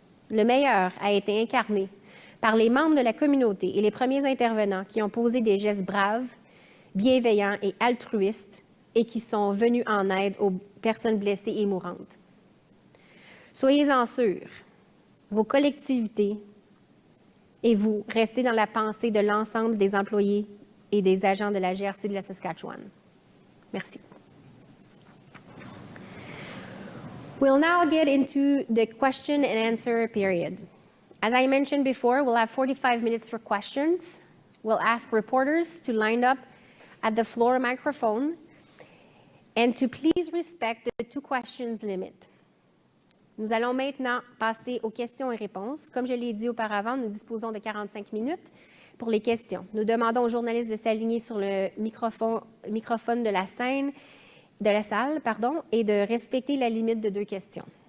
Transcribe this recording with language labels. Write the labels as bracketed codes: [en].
[fr] Le meilleur a été incarné par les membres de la communauté et les premiers intervenants qui ont posé des gestes braves, bienveillants et altruistes et qui sont venus en aide aux personnes blessées et mourantes. Soyez-en sûrs, vos collectivités et vous restez dans la pensée de l'ensemble des employés et des agents de la GRC de la Saskatchewan. Merci. [en] We'll now get into the question and answer period. As I mentioned before, we'll have 45 minutes for questions. We'll ask reporters to line up at the floor microphone and to please respect the 2 questions limit. [fr] Nous allons maintenant passer aux questions et réponses. Comme je l'ai dit auparavant, nous disposons de 45 minutes pour les questions. Nous demandons aux journalistes de s'aligner sur le microphone de la salle, et de respecter la limite de 2 questions.